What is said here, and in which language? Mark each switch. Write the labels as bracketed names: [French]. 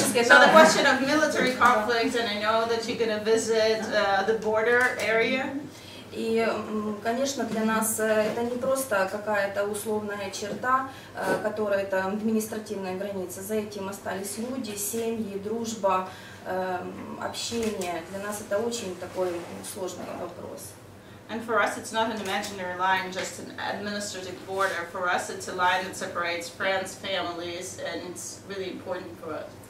[English] So the question of military conflict, and I know that you're going to visit the border area. [Russian] И, конечно, для нас это не просто какая-то условная черта, которая это административная граница. За этим остались люди, семьи, дружба, общение. Для нас это очень такой сложный вопрос. [English] And for us, it's not an imaginary line, just an administrative border. For us, it's a line that separates friends, families, and it's really important for us.